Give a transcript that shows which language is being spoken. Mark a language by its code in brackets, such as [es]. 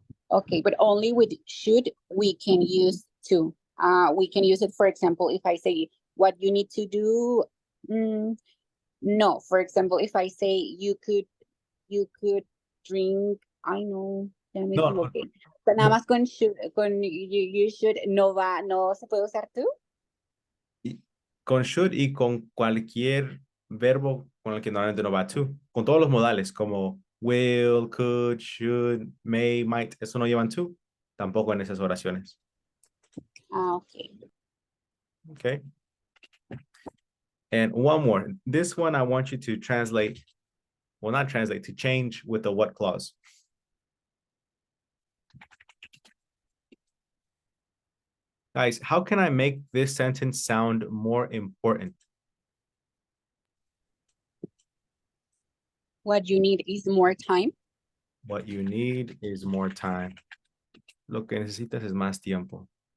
[en] Okay, but only with should we can use to. We can use it, for example, if I say what you need to do. No, for example, if I say you could drink, I know, [es] ya me No, equivoqué. Pero nada no. más con should, con you should, no se puede usar to. Con should y con cualquier verbo con el que normalmente no va to. Con todos los modales, como [en] will, could, should, may, might. [es] Eso no llevan to. Tampoco en esas oraciones. [en] Okay. Okay. And one more. This one I want you to translate. Well, not translate, to change with the what clause. Guys, how can I make this sentence sound more important? What you need is more time. What you need is more time. [es] Lo que necesitas es más tiempo.